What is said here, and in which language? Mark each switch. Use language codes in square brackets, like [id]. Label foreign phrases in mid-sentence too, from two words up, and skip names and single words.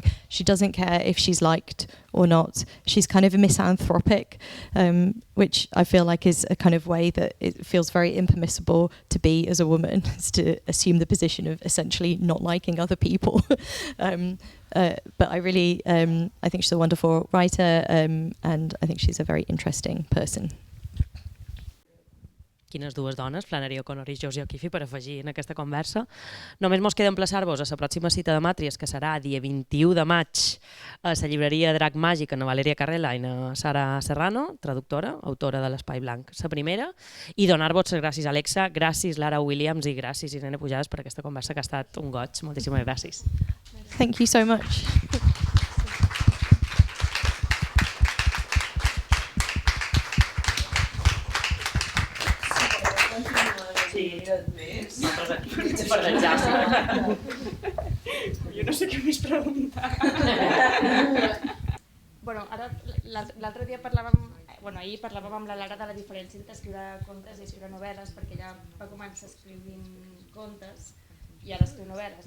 [en] She doesn't care if she's liked or not. She's kind of a misanthropic, which I feel like is a kind of way that it feels very impermissible to be as a woman, is to assume the position of essentially not liking other people. But I really, I think she's a wonderful writer, and I think she's a very interesting person. [ca] Quines dues dones, Flannery O'Connor i Josie O'Keeffe, per afegir en aquesta conversa. Només mos queda emplaçar-vos a la pròxima cita de Màtries, que serà dia 21 de maig a la llibreria Drac Màgic, en Valeria Carrela i en Sara Serrano, traductora, autora de l'Espai Blanc, la primera, i donar-vos les gràcies a Alexa, gràcies Lara Williams i gràcies Irene Pujadas per aquesta conversa que ha estat un goig. Moltíssimes gràcies. [en] Thank you so much. [ca] Sí, nosaltres aquí, per l'exàrcit. Jo no sé què més preguntar. Ara, l'altre dia ahir parlàvem amb la Lara de la diferència entre escriure contes i escriure novel·les, perquè ella va començar escrivint contes i ara escriu novel·les.